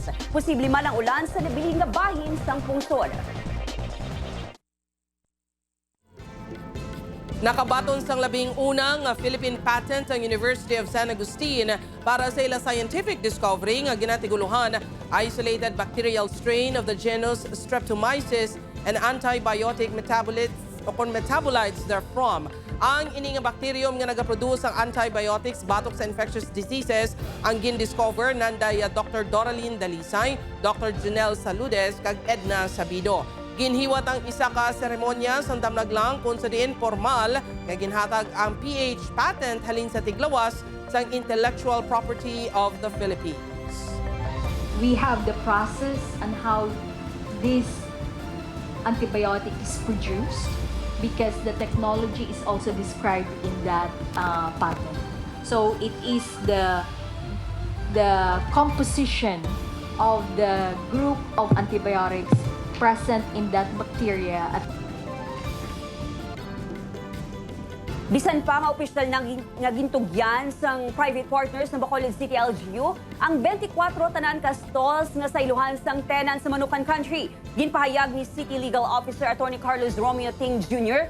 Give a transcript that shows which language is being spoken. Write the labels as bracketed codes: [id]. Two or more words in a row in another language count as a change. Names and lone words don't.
[hil] Posible man ang ulan sa nabiling nga bahin sang pungsod. Nakabaton sang 11 nga [en] Philippine patent [hil] ang University of San Agustin para sa ila [en] scientific discovery [hil] nga ginatiguluhan isolated bacterial strain of the genus Streptomyces and antibiotic metabolites therefrom. Ang ini nga bacterium nga nagaproduce ang antibiotics batok sa [en] infectious diseases [hil] ang gin-discover nanday Dr. Doraline Dalisay, Dr. Janelle Saludes kag Edna Sabido. Ginhiwat ang isa ka seremonya sa damnaglang kung sa diin formal nga ginhatag ang PH patent halin sa tiglawas sa intellectual property of the Philippines. [en] We have the process and how this antibiotic is produced because the technology is also described in that patent. So it is the composition of the group of antibiotics present in that bacteria. [hil] Bisan pa nga opisyal nga gintugyan sang [en] private partners [hil] ng Bacolod City LGU ang 24 tanan ka stalls nga sa iluhan sang tenant sa Manukan Country. Ginpahayag ni City Legal Officer Attorney Carlos Romeo Ting Jr.